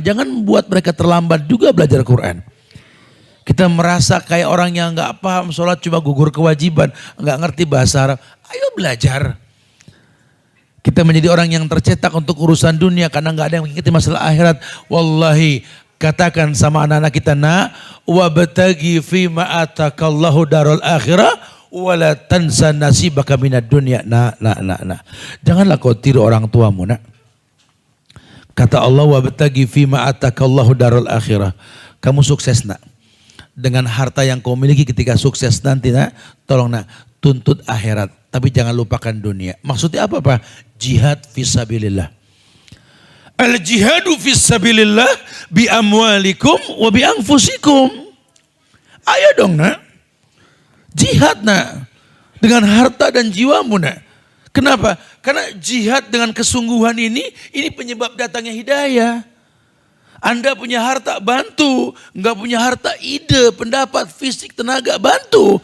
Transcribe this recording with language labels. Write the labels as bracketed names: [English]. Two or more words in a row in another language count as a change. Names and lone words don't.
[Indonesian] Jangan buat mereka terlambat juga belajar Quran. Kita merasa kayak orang yang nggak paham sholat cuma gugur kewajiban. Nggak ngerti bahasa Arab. Ayo belajar. Kita menjadi orang yang tercetak untuk urusan dunia karena nggak ada yang mengikuti masalah akhirat. Wallahi, katakan sama anak-anak kita, nak, [Arabic] وابتغ فيما آتاك الله الدار الآخرة ولا تنس نصيبك من الدنيا. [Indonesian] Nah. Janganlah kau tiru orang tuamu, nak. Kata Allah, [Arabic] وابتغ فيما آتاك الله الدار الآخرة. [Indonesian] Kamu sukses, nak. Dengan harta yang kau miliki ketika sukses nanti, nak, tolong, nak, tuntut akhirat. Tapi jangan lupakan dunia. Maksudnya apa, Pak? [Arabic] جهاد في سبيل الله. الجهاد في سبيل الله بأموالكم وبأنفسكم. [Indonesian] Ayo dong, nak. Jihad, nak. Dengan harta dan jiwamu, nak. Kenapa? Karena jihad dengan kesungguhan ini penyebab datangnya hidayah. Anda punya harta, bantu. Enggak punya harta, ide, pendapat, fisik, tenaga, bantu.